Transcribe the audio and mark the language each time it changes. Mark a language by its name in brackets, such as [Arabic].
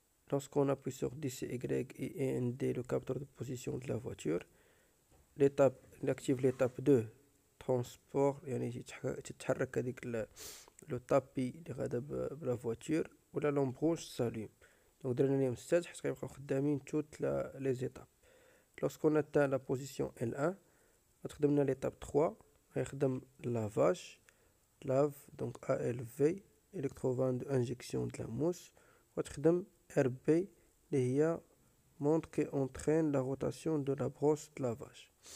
[French] Lorsqu'on appuie sur DCY et END, le capteur de position de la voiture, il active l'étape 2, transport, [Arabic] يعني تتحرك هذيك [French] le tapis [Arabic] اللي غادا بلا [French] voiture و la lampe rouge s'allume. [Arabic] Donc درنا ليهم 7 حيت غيبقاو خدامين [French] toutes les étapes. Lorsqu'on atteint la position L1, [Arabic] غتخدم لنا [French] l'étape 3, [Arabic] غيخدم [French] lavage, lave, donc ALV, électrovanne d'injection de la mousse, [Arabic] غتخدم [French] RB [Arabic] اللي هي [French] montre qui entraîne la rotation de la brosse de lavage.